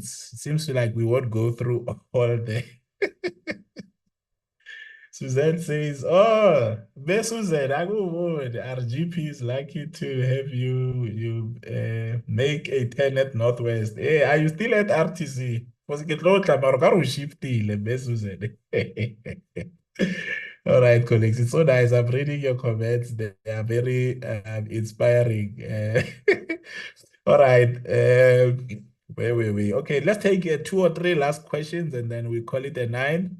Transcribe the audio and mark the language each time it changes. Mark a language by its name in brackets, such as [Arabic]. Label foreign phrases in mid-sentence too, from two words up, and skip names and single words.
[English] It seems like we won't go through all the Suzanne says, oh, Suzanne, I would. Our GP is lucky to have you make a turn at Northwest. Hey, are you still at RTC? Because [Northern Sotho] ke tlo tla mara ka re o shiftile, [English] Suzanne. All right, colleagues, it's so nice. I'm reading your comments. They are very inspiring. All right. Where were we? Okay, let's take 2 or 3 last questions and then we call it a 9.